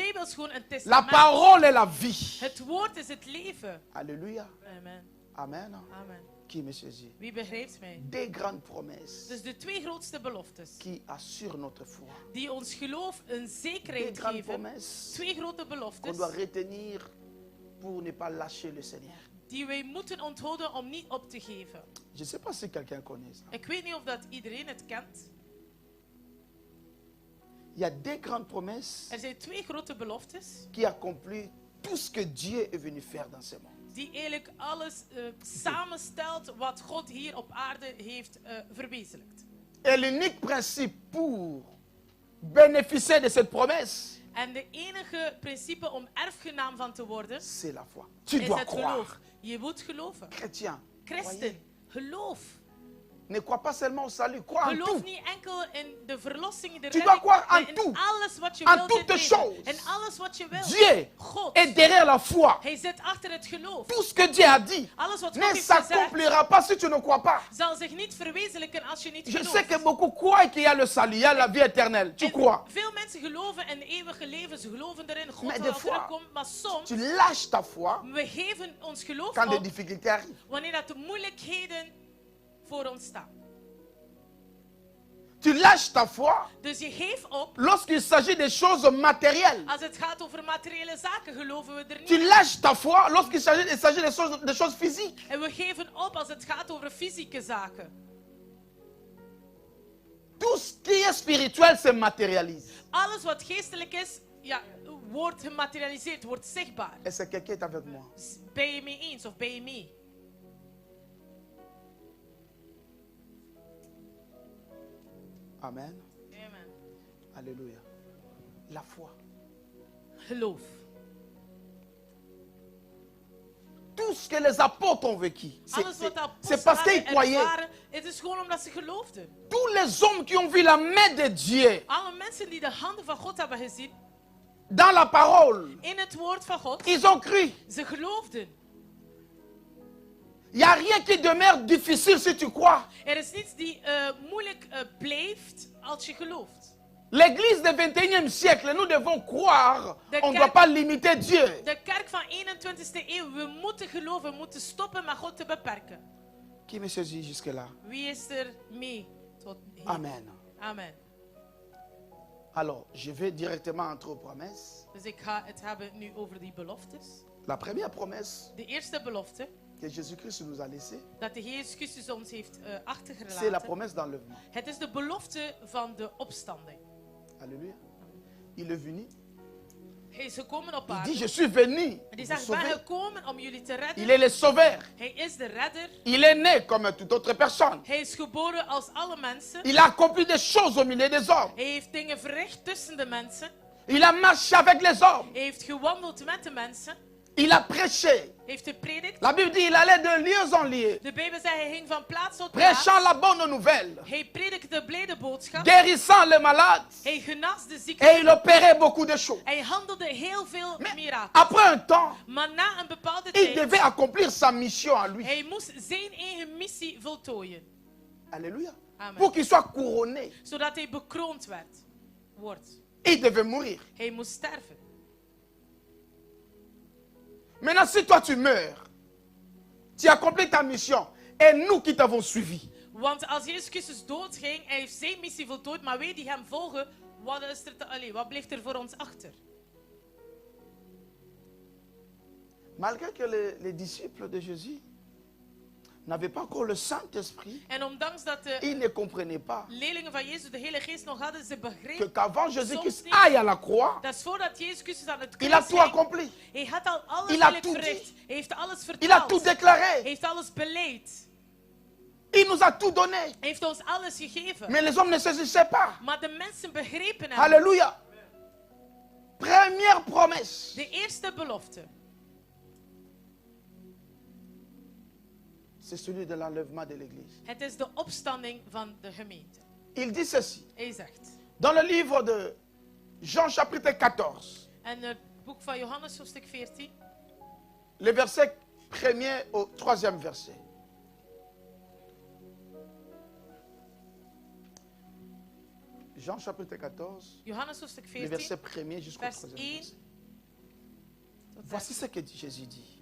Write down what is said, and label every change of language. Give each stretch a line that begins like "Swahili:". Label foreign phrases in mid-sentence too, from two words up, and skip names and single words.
Dutch: Bijbel is gewoon een
French: La testament. parole est la vie.
Dutch: Het woord is het leven.
French: Alléluia. Amen. Amen. Amen. Qui me saisit?
Dutch: Wie begrijpt mij?
French: Des grandes promesses
Dutch: Dus de twee grootste beloftes
French: qui assurent notre foi.
Dutch: die ons geloof een
French: Des
Dutch: zekerheid
French: grandes
Dutch: geven.
French: promesses
Dutch: Twee grote
French: qu'on
Dutch: beloftes
French: doit retenir pour ne pas lâcher le Seigneur.
Dutch: die wij moeten onthouden om niet op te geven.
French: Je ne sais pas si quelqu'un connaît ça.
Dutch: Ik weet niet of dat iedereen het kent.
French: Il y a des grandes promesses
Dutch: Er zijn twee grote beloftes
French: qui accomplissent tout ce que Dieu est venu faire dans ce monde.
Dutch: die eigenlijk alles samenstelt wat God hier op aarde heeft verwezenlijkt.
French: Et l'unique principe pour bénéficier de cette promesse,
Dutch: En de enige principe om erfgenaam van te worden
French: c'est la foi. Tu
Dutch: is
French: dois
Dutch: het
French: croire.
Dutch: geloof. Je moet geloven.
French: Chrétien, croyez.
Dutch: Christen, geloof.
French: Ne crois pas seulement au salut, crois en
Dutch: Geloof
French: tout.
Dutch: niet enkel in de verlossing, de
French: Tu
Dutch: redding,
French: dois croire
Dutch: maar
French: en
Dutch: in
French: tout.
Dutch: alles wat je
French: En
Dutch: wilt
French: toutes
Dutch: in het
French: choses.
Dutch: leven. In alles wat je wilt.
French: Dieu
Dutch: God,
French: est derrière la foi.
Dutch: hij zit achter het geloof.
French: Tout ce que Dieu a dit
Dutch: Alles wat God
French: ne
Dutch: heeft gezegd,
French: s'accomplira pas si tu ne crois pas.
Dutch: zal zich niet verwezenlijken als je niet
French: Je sais
Dutch: gelooft.
French: que beaucoup croient qu'il y a le salut, il y a la vie éternelle. Tu
Dutch: En
French: crois.
Dutch: veel mensen geloven in het eeuwige leven, ze geloven erin, God
French: Mais
Dutch: zal
French: des
Dutch: wel
French: fois,
Dutch: terugkomen, maar soms,
French: Tu lâches ta foi
Dutch: we geven ons geloof
French: quand des
Dutch: op
French: difficultés arrivent.
Dutch: wanneer dat de moeilijkheden voor ons staan.
French: Tu lâches ta foi
Dutch: Dus je geeft op
French: lorsqu'il s'agit des choses matérielles.
Dutch: als het gaat over materiële zaken, geloven we er niet
French: Tu
Dutch: in.
French: lâches ta foi lorsqu'il s'agit des choses physiques.
Dutch: En we geven op als het gaat over fysieke zaken.
French: Tout ce qui est spirituel se matérialise.
Dutch: Alles wat geestelijk is, ja, wordt gematerialiseerd, wordt zichtbaar.
French: Est-ce que quelqu'un est avec moi?
Dutch: Ben je mee eens of ben je mee? Amen. Amen.
French: Alléluia. La foi.
Dutch: Geloof.
French: Tout ce que les apôtres ont vécu,
Dutch: Alles wat de
French: c'est parce qu'ils
Dutch: apostelen
French: croyaient.
Dutch: ervaren, het is gewoon omdat ze geloofden.
French: Tous les hommes qui ont vu la main de Dieu
Dutch: Alle mensen die de handen van God hebben gezien,
French: dans la parole,
Dutch: in het woord van God,
French: ils ont cru.
Dutch: ze geloofden.
French: Il n'y a rien qui demeure difficile si tu crois.
Dutch: Er is niets die moeilijk blijft als je gelooft.
French: L'église du 21e siècle, nous devons croire.
Dutch: De
French: On ne
Dutch: kerk-
French: doit pas limiter Dieu.
Dutch: De kerk van 21e eeuw, we moeten geloven, we moeten stoppen met God te beperken.
French: Qui me saisit jusque-là?
Dutch: Wie is er mee tot hier? Amen. Amen.
French: Alors, je vais directement entrer aux promesses.
Dutch: Dus ik ga het hebben nu over die beloftes.
French: La première promesse
Dutch: De eerste belofte,
French: que Jésus-Christ nous a laissée,
Dutch: dat de Jezus Christus ons heeft
French: c'est la
Dutch: achtergelaten.
French: promesse d'enlèvement.
Dutch: Het is de belofte van de opstanding.
French: Alléluia. Il est venu.
Dutch: Hij is gekomen op
French: Il
Dutch: aarde.
French: dit, je suis venu
Dutch: En die
French: vous
Dutch: zegt, ik ben
French: sauver.
Dutch: gekomen om jullie te redden.
French: Il est le sauveur.
Dutch: Hij is de redder.
French: Il est né comme toute autre personne.
Dutch: Hij is geboren als alle mensen.
French: Il a accompli des choses au milieu des hommes.
Dutch: Hij heeft dingen verricht tussen de mensen.
French: Il a marché avec les hommes.
Dutch: Hij heeft gewandeld met de mensen.
French: Il a prêché.
Dutch: Hij heeft gepredikt.
French: La Bible dit il allait de lieu en lieu,
Dutch: De Bijbel zegt, hij ging van plaats tot plaats.
French: prêchant la bonne nouvelle,
Dutch: Hij predikte de blijde boodschap.
French: guérissant les malades.
Dutch: Hij genas de
French: Et
Dutch: zieken.
French: il opérait beaucoup de choses.
Dutch: Hij handelde heel veel
French: Mais
Dutch: mirakels.
French: après un temps,
Dutch: Maar na een bepaalde
French: il
Dutch: tijd,
French: devait accomplir sa mission à lui.
Dutch: hij moest zijn eigen missie voltooien.
French: Alléluia. Amen. Pour qu'il soit couronné,
Dutch: Zodat hij bekroond wordt.
French: il devait mourir.
Dutch: Hij moest sterven.
French: Maintenant, si toi tu meurs, tu accomplis ta mission et nous qui t'avons suivi,
Dutch: Want als Jezus Christus doodging, hij heeft zijn missie voltooid, maar wij die hem volgen, wat blijft er voor ons achter?
French: malgré que les disciples de Jésus n'avaient pas encore le Saint-Esprit,
Dutch: En ondanks dat de
French: ils ne comprenaient pas
Dutch: leerlingen van Jezus de Heilige Geest nog hadden, ze
French: que
Dutch: begrepen
French: qu'avant Jésus-Christ aille à la croix,
Dutch: dat voordat Jezus Christus aan het
French: il a
Dutch: kruis
French: tout
Dutch: ging,
French: accompli.
Dutch: hij had al alles
French: Il a
Dutch: eigenlijk
French: tout
Dutch: verricht.
French: dit.
Dutch: Hij heeft alles
French: Il a tout
Dutch: verteld. Hij
French: déclaré.
Dutch: heeft alles beleid.
French: Il nous a tout donné.
Dutch: Hij heeft ons alles gegeven.
French: Mais les hommes ne saisissaient pas.
Dutch: Maar de mensen begrepen hem.
French: Alléluia. Première promesse.
Dutch: De eerste belofte,
French: C'est celui de l'enlèvement de l'Église.
Dutch: het is de opstanding van de gemeente.
French: Il dit ceci.
Dutch: Hij zegt,
French: Dans le livre de Jean chapitre 14,
Dutch: en het boek van Johannes hoofdstuk 14,
French: le verset 1er au 3e verset. Jean chapitre 14,
Dutch: Johannes hoofdstuk
French: le
Dutch: 14,
French: verset 1er jusqu'au
Dutch: vers
French: 3e
Dutch: 1
French: verset. Voici ce que Jésus dit.